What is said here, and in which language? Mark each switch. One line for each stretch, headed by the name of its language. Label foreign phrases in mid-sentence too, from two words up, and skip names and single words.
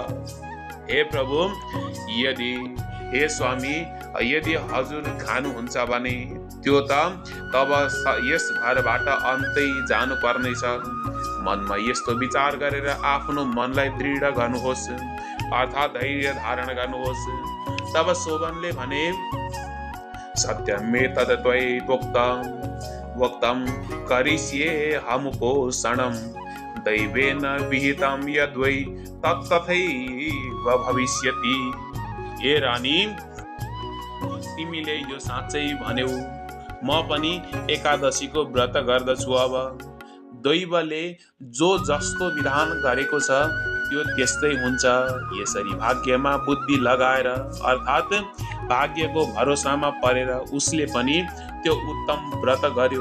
Nepali: हे प्रभु, हे स्वामी, यदि हजुर खानुहुन्छ भने त्यो तब यस घरबाट अन्तै जानु पर्नेछ। मनमा यस्तो विचार गरेर आफ्नो मनलाई दृढ गर्नुहोस्, अर्थात् धैर्य धारण गर्नुहोस्। तब शोभनले भने,
Sanskrit: सत्यमेतद् त्वोक्तं करिष्ये हमुपोषणं, दैवेन विहितं यद्वै तत्तथैव भविष्यति।
Nepali: हे रानी, तिमीले यो साँच्चै भन्यौ, म पनि एकादशीको व्रत गर्दछु। अब दैवले जो जस्तो विधान गरेको छ त्यो त्यस्तै हुन्छ। यसरी भाग्यमा बुद्धि लगाएर अर्थात् भाग्यको भरोसामा परेर उसले पनि त्यो उत्तम व्रत गर्यो।